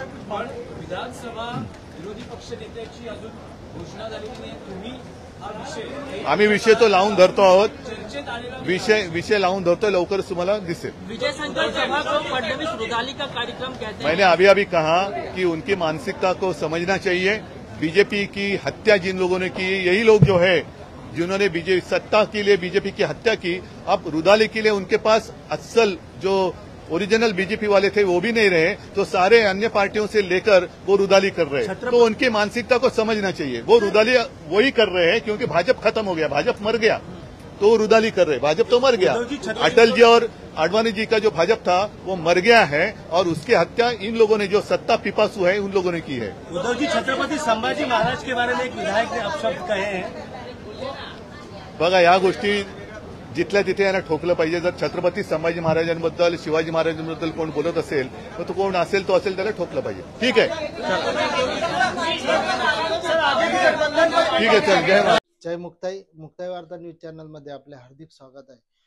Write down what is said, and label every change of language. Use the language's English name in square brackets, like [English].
[Marathi] पण विधानसभा विरोधी पक्ष नेत्याची अजून घोषणा झालेली नाही. तुम्ही हा विषय आम्ही विषय तो लावून धरतो आहोत. चर्चेत आलेला विषय लावून धरतो, लवकरच तुम्हाला दिसेल. [Hindi] विजय संकल्प सभा को फडणवीस रुदाली का कार्यक्रम कहते हैं. मैंने अभी कहा कि उनकी मानसिकता को समझना चाहिए. बीजेपी की हत्या जिन लोगों ने की, यही लोग जो है जिन्होंने सत्ता के लिए बीजेपी की हत्या की, अब रुदाली के लिए उनके पास असल जो ओरिजिनल बीजेपी वाले थे वो भी नहीं रहे, तो सारे अन्य पार्टियों से लेकर वो रुदाली कर रहे हैं. तो उनकी मानसिकता को समझना चाहिए. वो रुदाली वही कर रहे हैं क्योंकि भाजपा खत्म हो गया, भाजपा मर गया, तो वो रुदाली कर रहे. भाजपा तो मर गया. अटल जी और आडवाणी जी का जो भाजपा था वो मर गया है, और उसकी हत्या इन लोगों ने, जो सत्ता पिपासु है, उन लोगों ने की है. उद्धव जी, छत्रपति संभाजी महाराज के बारे में एक विधायक ने अपशब्द कहे हैं. [Marathi] बघा, या गोष्टी जिथल्या तिथे यांना ठोकलं पाहिजे. जर छत्रपती संभाजी महाराजांबद्दल, शिवाजी महाराजांबद्दल कोण बोलत असेल तर तो कोण असेल, तो असेल, त्याला ठोकलं पाहिजे. ठीक आहे, चल. जय महाराज. जय मुक्ताई वार्ता न्यूज चॅनलमध्ये आपले हार्दिक स्वागत आहे.